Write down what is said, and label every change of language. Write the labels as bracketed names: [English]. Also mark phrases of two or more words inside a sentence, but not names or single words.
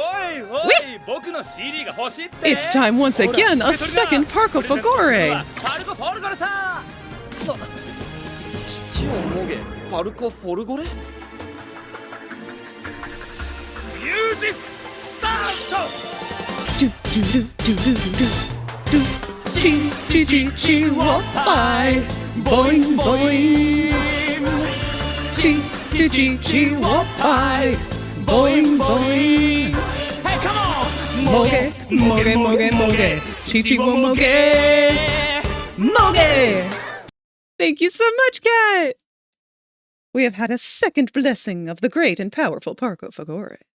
[English] It's time once again, a second Parcofagore! [Japanese] 父をもげパルコフォルゴレ [English] music start Do do do do do do do Chi chi chi chi whoop-bye Boing boing Chi chi chi chi whoop-bye Boing boing Hey, come on! [Japanese] もげ、もげ、もげ、もげ 乳をもげ もげ! [English] Thank you so much, Cat! We have had a second blessing of the great and powerful Parcofagore.